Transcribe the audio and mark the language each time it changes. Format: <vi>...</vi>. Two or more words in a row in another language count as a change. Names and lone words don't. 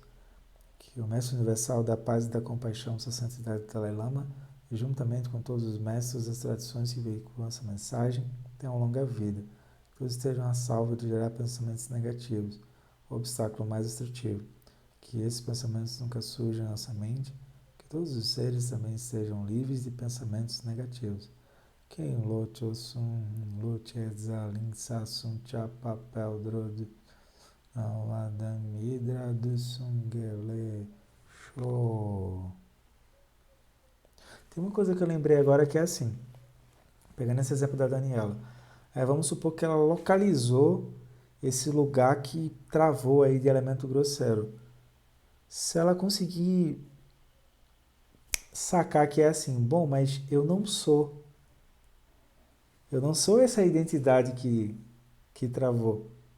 <pt>Que o Mestre Universal da Paz e da Compaixão, Sua Santidade Dalai Lama, juntamente com todos os mestres das tradições que veiculam essa mensagem, tenham longa vida. Que todos estejam a salvo de gerar pensamentos negativos, o obstáculo mais destrutivo. Que esses pensamentos nunca surjam em nossa mente. Que todos os seres também estejam livres de pensamentos negativos. Quem lote osum, lote exalin, sasum, chapapel, drod, aladamidra do sungele, show. Tem uma coisa que eu lembrei agora que é assim, pegando esse exemplo da Daniela. Vamos supor que ela localizou esse lugar que travou aí de elemento grosseiro. Se ela conseguir sacar que é assim, bom, mas eu não sou essa identidade que travou.</pt>